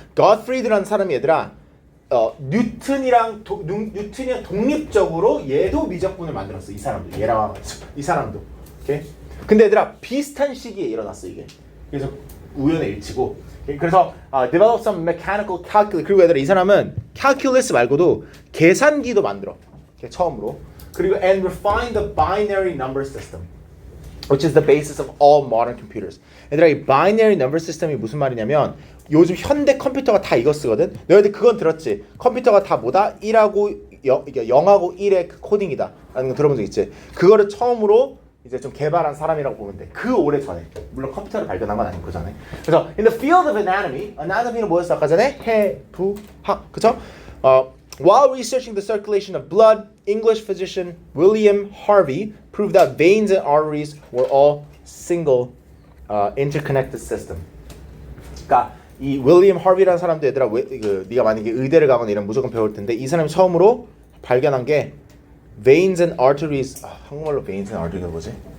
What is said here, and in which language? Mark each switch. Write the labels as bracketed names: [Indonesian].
[Korean] Gottfried라는 사람이 얘들아 뉴턴이랑 독립적으로 얘도 미적분을 만들었어. 이 사람도 얘랑 이 사람도. 오케이? 근데 얘들아 비슷한 시기에 일어났어 이게. 그래서 우연의 일치고. 그래서 [English] develop some mechanical calculus. [Korean] 그리고 얘들아 이 사람은 calculus 말고도 계산기도 만들어. 처음으로. 그리고 [English] and refine the binary number system, which is the basis of all modern computers. [Korean] 얘들아 이 binary number system이 무슨 말이냐면 요즘 현대 컴퓨터가 다 이거 쓰거든. 너희들 그건 들었지? 컴퓨터가 다 뭐다? 1하고 0하고 1의 그 코딩이다 라는 거 들어본 적 있지? 그거를 처음으로 이제 좀 개발한 사람이라고 보면 돼. 그 오래 전에. 물론 컴퓨터를 발견한 건 아니고 그 전에. 그래서 [English] in the field of anatomy [Korean] 는 뭐였어? 아까 전에 해부학. 그쵸? [English] While researching the circulation of blood, English physician William Harvey proved that veins and arteries were all single interconnected system. [Korean] 그러니까 이 윌리엄 하비라는 사람도 얘들아 네가 만약에 의대를 가거나 이런 무조건 배울 텐데 이 사람이 처음으로 발견한 게 [English] veins and arteries. [Korean] 한국말로 [English] veins and arteries [Korean] 가 뭐지?